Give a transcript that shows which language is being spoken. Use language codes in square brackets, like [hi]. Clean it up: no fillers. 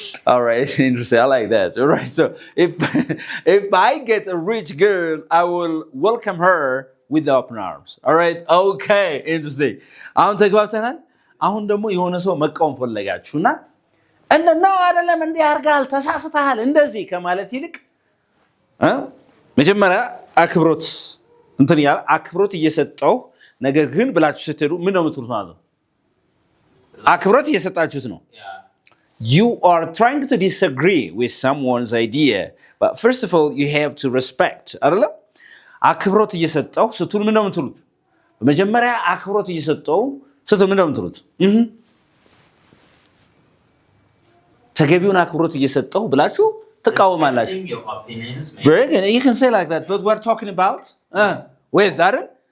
[en] All right, interesting. I like that. All right, so if I get a rich girl, I will welcome her with open arms. All right, okay, interesting. [am] አሁን ተግባብተናል። አሁን ደግሞ የሆነ ሰው መቃወም ፈለጋችሁና ነው አይደለም እንዲህ አድርጋል ተሳስተሃል እንደዚህ ከማለት ይልቅ መጀመሪያ አክብሮት እንትን ያለ አክብሮት እየሰጠው ነገር ግን ብላችሁ ስትሄዱ ምን ነው የምትሉት ማለት ነው? አክብሮት እየሰጣችሁት ነው። [en] You are trying to disagree with someone's idea, but first of all, you have to respect. [am] አይደለ? አክብሮት እየሰጠው ስትሉ ምን ነው የምትሉት? በመጀመሪያ አክብሮት እየሰጠው ስትሉ ምን ነው የምትሉት? ተገቢውን አክብሮት እየሰጠው ብላችሁ ትቃወማላችሁ። [en] Very good. You can say like that, but we're talking about with [am] አይደል?